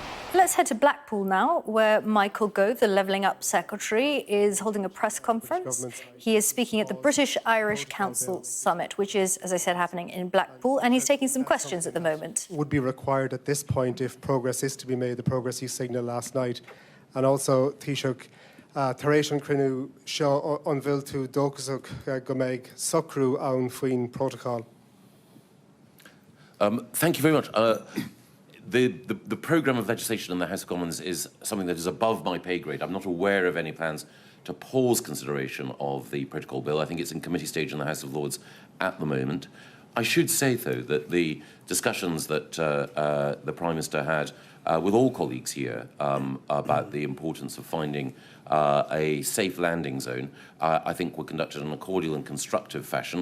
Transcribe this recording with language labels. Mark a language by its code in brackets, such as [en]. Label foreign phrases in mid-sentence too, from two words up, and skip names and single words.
[en] Let's head to Blackpool now, where Michael Gove, the Levelling Up Secretary, is holding a press conference. He is speaking at the British-Irish Council Summit, which is, as I said, happening in Blackpool, and he's taking some questions at the moment. Would be required at this point if progress is to be made, the progress he signalled last night. And also, [ga] Taoiseach, Taréis an Cruinniú seo an bhfuil tú dóchasach go mbeidh socrú ann faoin protocol. [en] Thank you very much. The programme of legislation in the House of Commons is something that is above my pay grade. I'm not aware of any plans to pause consideration of the protocol bill. I think it's in committee stage in the House of Lords at the moment. I should say, though, that the discussions that the Prime Minister had with all colleagues here about the importance of finding a safe landing zone, I think were conducted in a cordial and constructive fashion.